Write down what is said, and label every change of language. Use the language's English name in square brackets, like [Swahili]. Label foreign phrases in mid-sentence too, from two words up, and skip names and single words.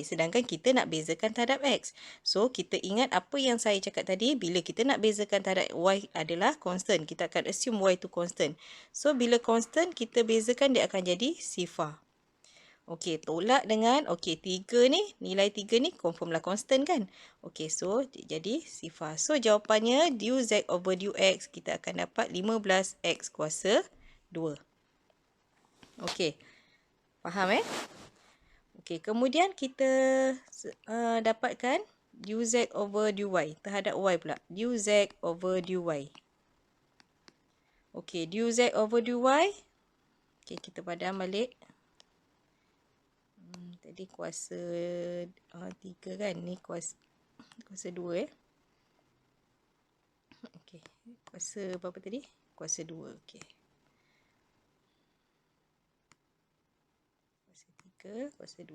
[Malay] Sedangkan kita nak bezakan terhadap X. So, kita ingat apa yang saya cakap tadi, bila kita nak bezakan terhadap Y adalah constant. Kita akan assume Y itu constant. So, bila constant, kita bezakan dia akan jadi sifar. Okey, tolak dengan, okey, 3 ni, nilai 3 ni confirm lah constant kan? Okey, so jadi sifar. So, jawapannya [English] du Z over du X, [Malay] kita akan dapat 15X kuasa 2. Okey, faham Okey, kemudian kita dapatkan [English] du Z over du Y, [Malay] terhadap Y pula. [English] Du Z over du Y. Okey, du Z over du Y. [Malay] Okey, kita padam balik. Tadi kuasa 3 kan? Ni kuasa 2 Okey. Kuasa berapa tadi? Kuasa 2. Okey. Kuasa 3, kuasa 2.